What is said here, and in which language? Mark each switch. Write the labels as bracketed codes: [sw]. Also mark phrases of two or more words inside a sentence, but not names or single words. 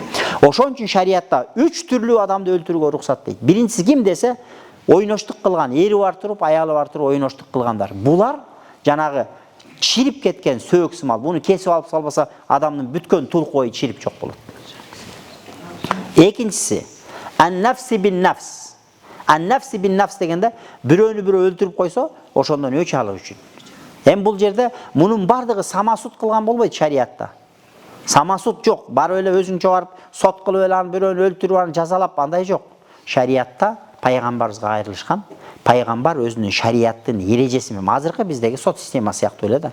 [ky] Ошон үчүн шариатта 3 түрлүү адамды өлтүрүүгө уруксат дейт. Биринчиси ким десе, ойноштук кылган, ери бар туруп, аялы бар туруп ойноштук кылгандар. Булар жанагы чирип кеткен сөөк сымал. Буну кесип алып салбаса, адамдын бүткөн тулку ой чирип жок болот. [ar] Экинчиси النفس بالنفس. النفس بالنفس [ky] дегенде бирөөнү бирөө өлтүрүп койсо, ошондон өч алуу үчүн. Эми бул жерде мунун бардыгы самасут кылган болбойт шариатта. Самасут жок. Барып эле өзүңчө барып сот кылып эле аны бирөөнү өлтүрүп аны жазалап, андай жок. Шариатта пайгамбарыбызга айрылышкан. Пайгамбар өзүнүн шариаттын эрежеси менен азыркы биздеги сот системасы сыяктуу эле да.